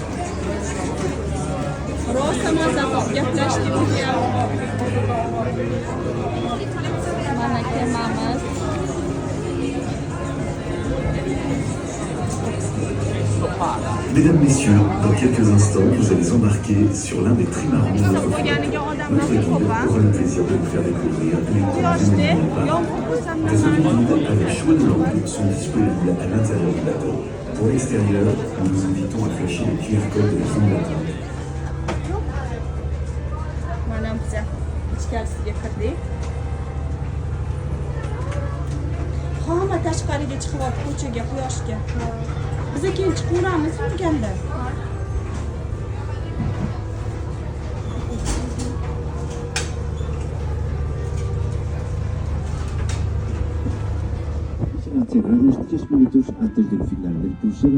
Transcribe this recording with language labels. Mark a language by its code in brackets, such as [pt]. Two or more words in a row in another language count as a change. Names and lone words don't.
[uz] Rosa mazza qilib gaplashdik bugun. Mana kemamiz. [fr] Mesdames, Messieurs, dans quelques instants, vous allez embarquer sur l'un des trimarans de notre flotte. Notre guide aura le plaisir de vous faire découvrir les coins du monde. Des guides avec choix de langue sont disponibles à l'intérieur du bateau. Pour l'extérieur, nous vous invitons à flasher les QR codes des zones d'attente. [uz] Mana biz ichkarisiga kirdik. Hamma tashqariga chiqyapti ko'chaga, quyoshga. Biz keyin chiqaveramiz urganda. [es] Cerrar los 3 minutos antes del final del crucero.